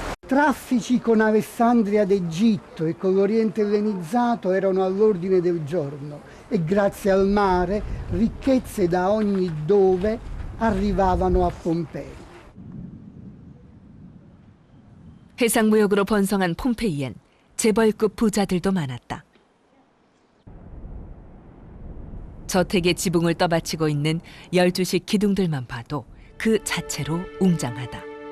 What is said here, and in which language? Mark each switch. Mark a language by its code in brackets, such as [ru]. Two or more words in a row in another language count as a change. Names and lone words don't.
[it] Traffici con Alessandria d'Egitto e con l'Oriente ellenizzato erano all'ordine del giorno e grazie al mare ricchezze da ogni dove arrivavano a Pompei. [ko] 해상무역으로 번성한 폼페이엔 재벌급 부자들도 많았다. 저택의 지붕을 떠받치고 있는 12식 기둥들만 봐도 그 자체로 웅장하다.